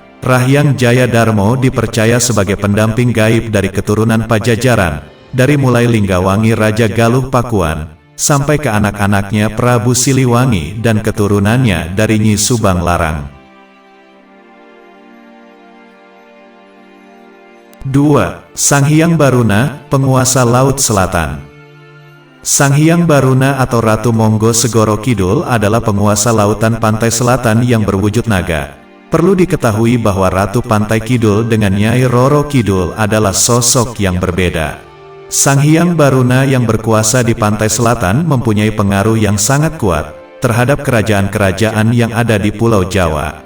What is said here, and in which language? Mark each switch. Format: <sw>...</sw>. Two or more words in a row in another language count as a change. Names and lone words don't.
<id>Rahyang Jaya Darmo dipercaya sebagai pendamping gaib dari keturunan Pajajaran, dari mulai Linggawangi Raja Galuh Pakuan, sampai ke anak-anaknya Prabu Siliwangi dan keturunannya dari Nyi Subang Larang. 2. Sang Hyang Baruna, penguasa Laut Selatan. Sang Hyang Baruna atau Ratu Monggo Segoro Kidul adalah penguasa lautan pantai selatan yang berwujud naga. Perlu diketahui bahwa Ratu Pantai Kidul dengan Nyai Roro Kidul adalah sosok yang berbeda. Sang Hyang Baruna yang berkuasa di pantai selatan mempunyai pengaruh yang sangat kuat terhadap kerajaan-kerajaan yang ada di Pulau Jawa.</id>